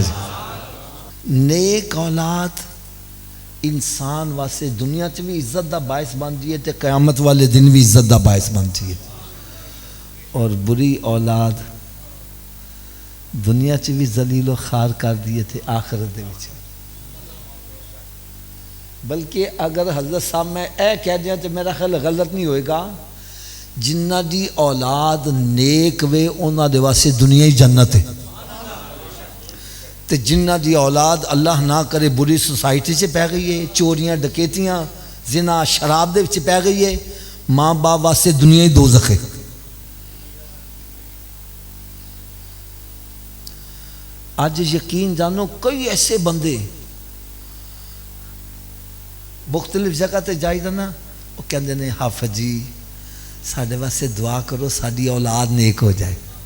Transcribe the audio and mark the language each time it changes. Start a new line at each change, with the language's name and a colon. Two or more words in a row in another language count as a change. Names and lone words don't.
Punjabi: نیک اولاد انسان واسطے دنیا چ بھی عزت دا باعث بنتی ہے تے قیامت والے دن بھی عزت دا باعث بنتی ہے، اور بری اولاد دنیا چ بھی ذلیل و خوار کر دیے تے آخرت دے وچ۔ بلکہ اگر حضرت صاحب میں اے کہہ دیا تو میرا خیال غلط نہیں ہوئے گا، جنہ دی اولاد نیک وے انہاں دے واسطے دنیا ہی جنت ہے، تے جنہ دی اولاد اللہ نہ کرے بری سوسائٹی سے پہ گئی ہے، چوریاں ڈکیتیاں زنا شراب دے وچ پہ گئی ہے، ماں باپ واسطے دنیا ہی دوزخ ہے۔ آج یقین جانو کئی ایسے بندے مختلف جگہ تے جائی دا نا، وہ کہندے نے حافظ جی ساڈے واسطے دعا کرو ساڈی اولاد نیک ہو جائے۔